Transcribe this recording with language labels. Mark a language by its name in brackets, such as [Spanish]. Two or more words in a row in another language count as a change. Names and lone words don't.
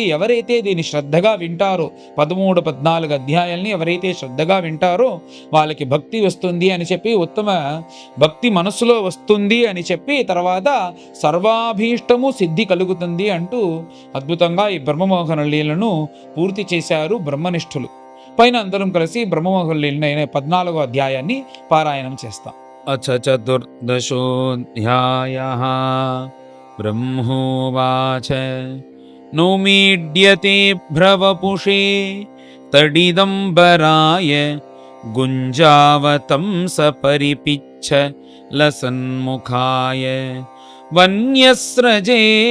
[Telugu] ఎవరైతే దీన్ని శ్రద్ధగా వింటారో, 13, 14 అధ్యాయాల్ని ఎవరైతే శ్రద్ధగా వింటారో వాళ్ళకి భక్తి వస్తుంది అని చెప్పి, ఉత్తమ భక్తి మనసులో వస్తుంది అని చెప్పి, తర్వాత సర్వాభీష్టము సిద్ధి కలుగుతుంది అంటూ అద్భుతంగా ఈ బ్రహ్మమోహన లీలను పూర్తి చేశారు బ్రహ్మనిష్ఠులు. పైన అందరం కలిసి బ్రహ్మమోహన లీలను 14వ అధ్యాయాన్ని పారాయణం చేస్తాం. [Sanskrit] अथ चतुर्दशोऽध्यायः। ब्रह्मोवाच नौमीड्यते भ्रवपुषे तडिदम्बराय गुञ्जावतं सपरिपिच्छ लसन्मुखाय वन्यस्रजे